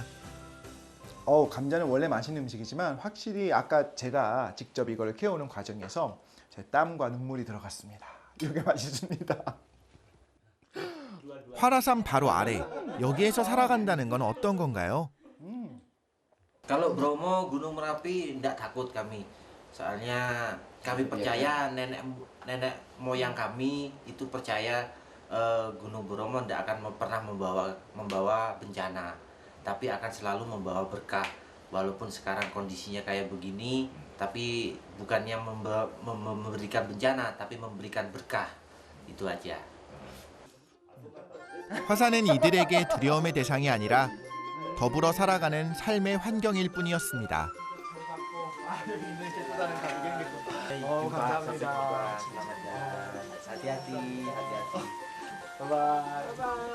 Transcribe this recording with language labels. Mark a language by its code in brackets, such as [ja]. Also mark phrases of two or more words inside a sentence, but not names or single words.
[ko] 감자는 원래 맛있는 음식이지만 확실히 아까 제가 직접 이걸 캐오는 과정에서 제 땀과 눈물이 들어갔습니다. 이게 맛있습니다. 화라산 바로 아래, 여기에서 살아간다는 건 어떤 건가요? [id] Kalau Bromo, Gunung Merapi tidak takut kami. Soalnya kami percaya nenek moyang kami itu percaya Gunung Bromo tidak akan pernah membawa bencana, tapi akan selalu membawa berkah. Walaupun sekarang kondisinya kayak begini, tapi bukannya memberikan bencana, tapi memberikan berkah. Itu aja. [ko] 화산은 이들에게 두려움의 대상이 아니라 더불어 살아가는 삶의 환경일 뿐이었습니다. 감사합니다. [id] Hati-hati. [ko] 바이바이.